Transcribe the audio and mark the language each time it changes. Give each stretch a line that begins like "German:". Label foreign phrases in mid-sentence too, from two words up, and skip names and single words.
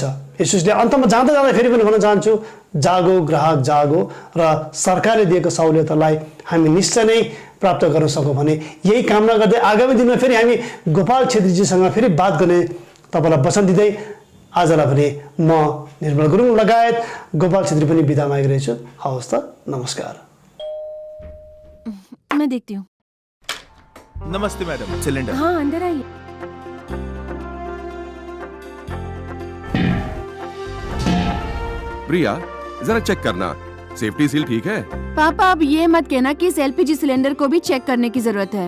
Nepali: यसोस्ले अन्तमा जाँदा जाँदा फेरि पनि भन्न चाहन्छु,
Hindi: जागो ग्राहक जागो
Nepali: र सरकारले दिएको सहुलियतलाई हामी निश्चय नै प्राप्त गर्न सकौँ भने यही कामना गर्दै आगामी दिनमा फेरि हामी गोपाल छेत्रीजीसँग फेरि बात गर्ने तपाईँलाई वचन दिँदै आजलाई भने म निर्मल गुरुङ लगायत गोपाल छेत्री पनि बिदा मागिरहेछु। हवस् त, नमस्कार।
Hindi: मैं देखती हूँ। नमस्ते मैडम, सिलेंडर। हाँ अंदर आइए। प्रिया, जरा चेक करना,
English: safety seal
Hindi: ठीक है? पापा अब ये मत कहना कि इस
English: LPG cylinder
Hindi: को भी चेक करने की जरूरत है।